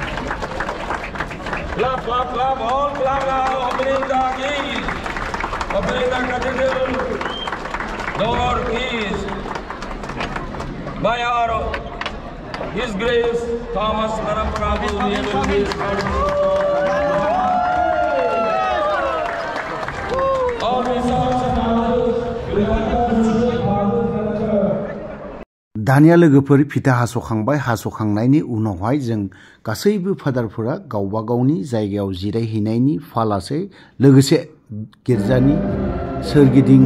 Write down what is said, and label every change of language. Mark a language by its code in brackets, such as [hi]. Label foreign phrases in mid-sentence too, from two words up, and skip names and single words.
[en] Clap, clap, clap, all clap now. Opening the keys. Opening the cathedral door keys. By our His Grace Thomas Mann Prabhu [brx] दानिया लोगोफोर फिथा हास'खांबाय हास'खांनायनि उनावहाय जों गासैबो फादारफोरा गावबा गावनि जायगायाव जिरायहैनायनि फालासै लोगोसे गिर्जानि सोरगिदिं